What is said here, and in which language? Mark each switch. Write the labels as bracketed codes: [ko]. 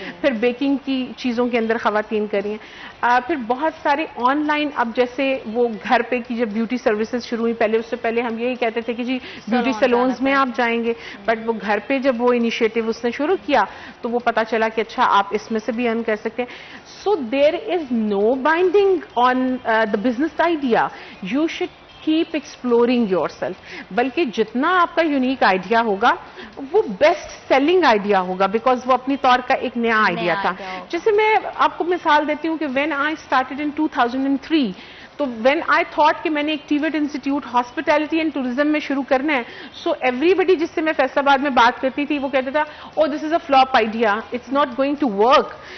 [ur] پھر بیکنگ کی چیزوں کے اندر خواتین کر رہی ہیں. پھر بہت سارے آن لائن, اب جیسے وہ گھر پہ کی جب بیوٹی سروسز شروع ہوئی, پہلے اس سے پہلے ہم یہی کہتے تھے کہ جی بیوٹی سیلونز میں آپ جائیں گے, بٹ وہ گھر پہ جب وہ انیشیٹو اس نے شروع کیا تو وہ پتا چلا کہ اچھا آپ اس میں سے بھی ارن کر سکتے ہیں. [en] So there is no binding on the business idea. You should keep exploring yourself. [ur] بلکہ جتنا آپ کا یونیک آئیڈیا ہوگا وہ بیسٹ سیلنگ آئیڈیا ہوگا, بیکاز وہ اپنی طور کا ایک نیا آئیڈیا تھا. جیسے میں آپ کو مثال دیتی ہوں کہ [en] when I started in 2003, [ur] تو [en] when I thought [ur] کہ میں نے ایک ٹیوٹ انسٹیٹیوٹ ہاسپٹیلٹی اینڈ ٹوریزم میں شروع کرنا ہے, [en] so everybody [ur] جس سے میں فیصل آباد میں بات کرتی تھی وہ کہتا تھا [en] Oh this is a flop idea, it's not going to work.